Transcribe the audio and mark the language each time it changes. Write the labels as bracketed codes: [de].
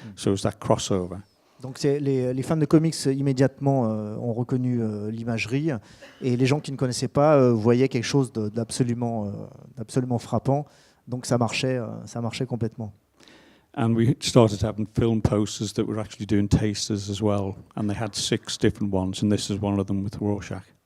[en] So it's that crossover. [fr] Donc les fans de comics immédiatement ont reconnu l'imagerie, et les gens qui ne connaissaient pas voyaient quelque chose d'absolument frappant. Donc ça marchait complètement. [en] And we started having film posters that were actually doing tasters as well, and they had 6 different ones, and this is one of them with Rorschach.